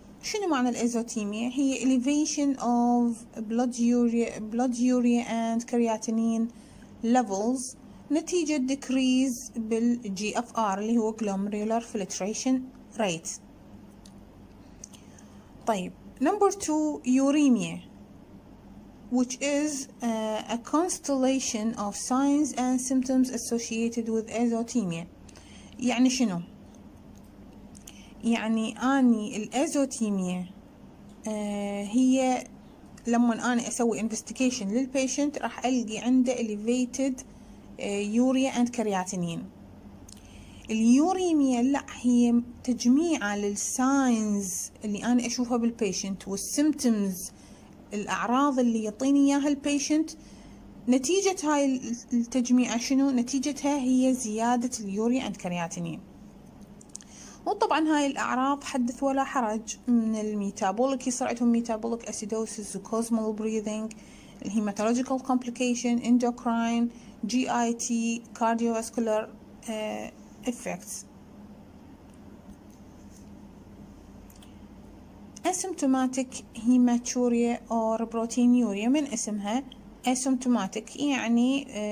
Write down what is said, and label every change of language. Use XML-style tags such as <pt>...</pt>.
<ar>شنو معنى الازوتيميا؟ هي</ar> <en>elevation of blood urea and creatinine levels</en> <ar>نتيجة</ar> <en>decrease بالGFR</en> <ar>اللي هو</ar> <en>glomerular filtration rate. طيب number 2 uremia, which is a constellation of signs and symptoms associated with azotemia.</en> <ar>يعني شنو؟ يعني أني الأزوتيميا هي لما أنا أسوي investigation للبيشنت راح ألقي عنده</ar> <en>elevated urea and creatinine.</en> <ar>اليوريميا لا، هي تجميعة للساينز اللي أنا أشوفها بالبيشنت والسيمتومز، الأعراض اللي يعطيني إياها البيشنت. نتيجة هاي التجميعة شنو؟ نتيجتها هي زيادة اليوريا</ar> <en>and creatinine.</en> <ar>وطبعا هاي الأعراض حدث ولا حرج، من الميتابوليك يصير عندهم ميتابوليك أسيدوسيس وكوزمال بريذنج، الهيماتولوجيكال كومبليكيشن، endocrine، GIT،</ar> <en>cardiovascular effects. asymptomatic hematuria or proteinuria</en> <ar>من اسمها</ar> <en>asymptomatic،</en> <ar>يعني</ar>